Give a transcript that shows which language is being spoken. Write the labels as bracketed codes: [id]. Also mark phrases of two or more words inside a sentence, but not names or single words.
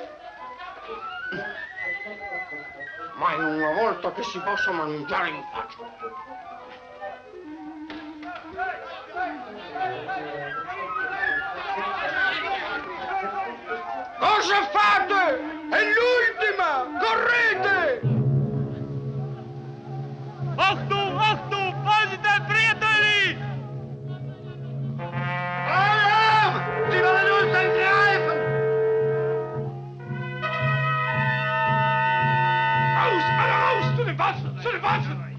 [it] Ma è una volta che si possa mangiare in pace. Cosa fate? È l'ultima! Correte! [de] Achtung, Achtung! Vorsichtig, Friedrich! Alarm! Sie wollen uns angreifen! Raus! Alle raus! Zu den Waffen! Zu den Waffen!